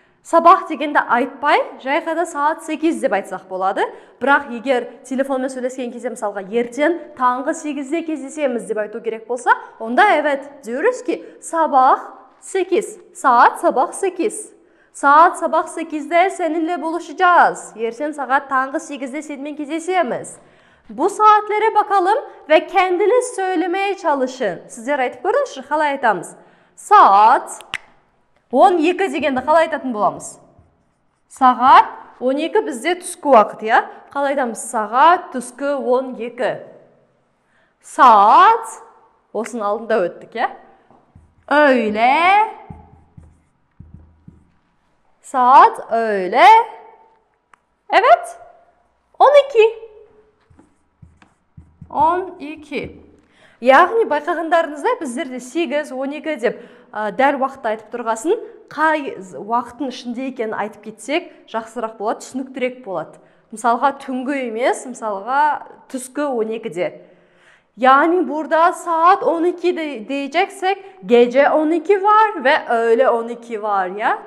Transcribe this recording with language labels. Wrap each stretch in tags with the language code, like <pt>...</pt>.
<kk>Sabah degende aytpay, жай ғана saat 8 deb айтсақ болады. Бірақ егер телефонмен сөйлескен кезде мысалға ертең таңғы 8-де кездесеміз деп айту керек болса, онда</kk> <tr>evet diyoruz ki sabah 8. Saat sabah 8. Saat sabah 8'de seninle buluşacağız. Yersen saat tangı 8'de seninle кездесеміз. Bu saatlere bakalım ve kendiniz söylemeye çalışın.</tr> <kk>Sizler айтып көріңізші, қалай айтамыз? Saat 12 дегенді қалай айтатын боламыз? Сағат 12 бізде түскі уақыт, ya? Қалай айтамыз? Сағат түскі 12. Saat осының алдында өттік, ya?</kk> <tr>Öğle. Saat öğle. Evet. 12. 12.</tr> <kk>Яғни байқағандарыңызда біздерде 8, 12 деп дәл уақытты айтып тұрғасын, қай уақыттың ішінде екенін айтып кетсек, жақсырақ болады, түсініктірек болады. Мысалға түнгі емес, мысалға түскі 12-де.</kk> <tr>Yani burada saat 12 diyeceksek gece 12 var ve öğle 12 var ya.</tr>